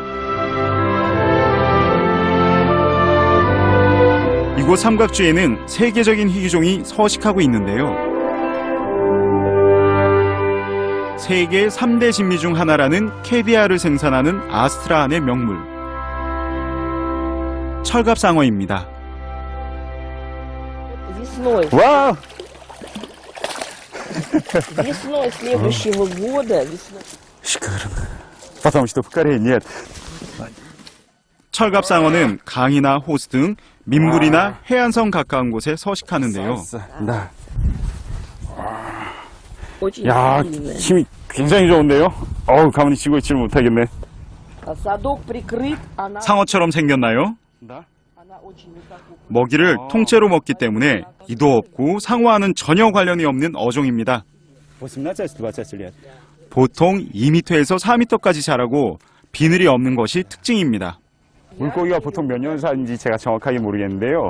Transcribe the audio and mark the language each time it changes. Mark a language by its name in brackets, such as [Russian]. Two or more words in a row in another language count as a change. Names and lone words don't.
[Korean] 이곳 삼각주에는 세계적인 희귀종이 서식하고 있는데요. 세계 3대 진미 중 하나라는 캐비아를 생산하는 아스트라한의 명물 철갑상어입니다. 와우! [Russian] Весной следующего года, весной. Шикарно. Потому что в Корее нет. [Korean] 철갑상어는 강이나 호수 등 민물이나 해안선 가까운 곳에 서식하는데요. 네. [Russian] Очень [Korean] 야, [Russian] сильная. [Korean] 힘이 굉장히 좋은데요? 어우, 가만히 쉬고 있지를 못하겠네. [Russian] А садок прикрыт, она [Korean] 상어처럼 생겼나요? [Russian] очень высоко. [Korean] 먹이를 통째로 먹기 때문에 이도 없고 상어와는 전혀 관련이 없는 어종입니다. [Russian] 18-20 лет. [Korean] 보통 2m에서 4m까지 자라고 비늘이 없는 것이 특징입니다. 물고기가 보통 몇 년 사는지 제가 정확하게 모르겠는데요.